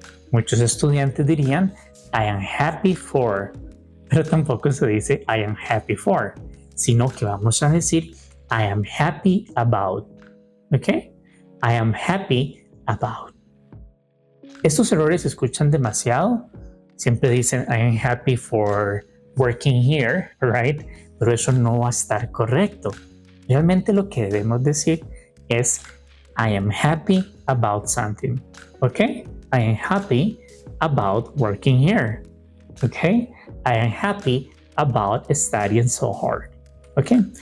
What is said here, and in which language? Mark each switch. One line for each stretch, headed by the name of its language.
Spanish: Muchos estudiantes dirían
English: I am happy for,
Spanish: pero tampoco se dice I am happy for, sino que vamos a decir
English: I am happy about,
Spanish: ¿ok?
English: I am happy about.
Spanish: Estos errores se escuchan demasiado. Siempre dicen
English: I am happy for working here, right?
Spanish: Pero eso no va a estar correcto. Realmente lo que debemos decir es
English: I am happy about something,
Spanish: ¿ok?
English: I am happy about working here, ¿ok? I am happy about studying so hard, ¿ok?